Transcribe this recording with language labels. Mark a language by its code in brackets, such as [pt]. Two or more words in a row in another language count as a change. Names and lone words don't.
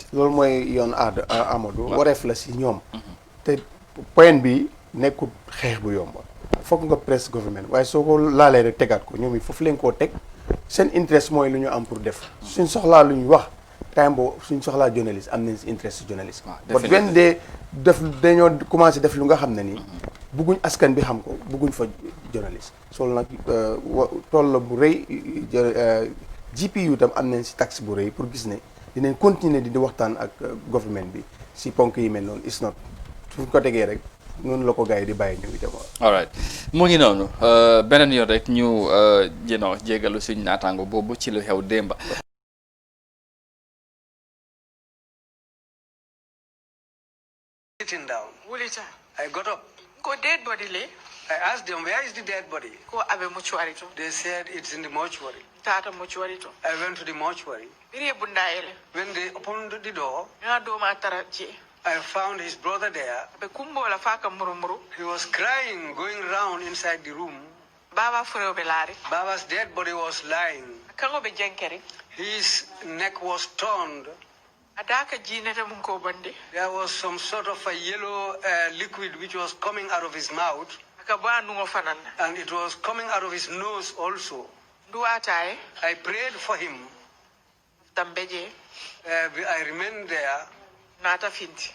[wo] loolu mooy yoon aada Amadou wareef la si ñoom te point bi nekkul xeex bu yomb foog nga [en] press government [wo] waaye soo ko laalee rek tegaat ko ñoom yi foofu leen koo teg seen interest mooy lu ñu am pour def suñ soxlaa lu ñu wax time boobu suñ soxlaa journaliste am nañ si interest si journaliste but benn dee dañoo commencé def lu nga xam ne nii bugguñ askan bi xam ko bugguñ fa journaliste soolu nag tool la bu rëy GPU tam am nañ si taxe bu rëy pour gis ne dinañ continuer di waxtaan ak government bi si ponk yi mel noonu [en] is not [wo] suñ ko tegee rek noonu la ko gars yi di bàyyi ñu ngi dem [en] all right [wo] mu ngi noonu beneen yoon rek ñu jégalu suñ naataango boobu ci lu xew démba [en] Sitting down. [man] Wulita. [en] I got up. [man] Ko [en] dead body [man] le. [en] I asked them, where is the dead body? [man] Ko abe mortuary to. [en] They said it's in the mortuary. [man] Tata mortuary to. [en] I went to the mortuary. [man] Biri bunda ele. [en] When they opened the door, [man] Na do ma taraji. [en] I found his brother there. [man] Be kumbo la faka murumuru. [en] He was crying, going round inside the room. [man] Baba furo be lari. [en] Baba's dead body was lying. [man] Kango be jenkeri. [en] His neck was torn. [man] Adaka jinete mun ko bande. [en] There was some sort of a yellow liquid which was coming out of his mouth. [man] Aka ba nungo fanana. [en] And it was coming out of his nose also. [man] Duata [en] I prayed for him. [man] Tambeje. [en] I remained there. [man] Nata finti.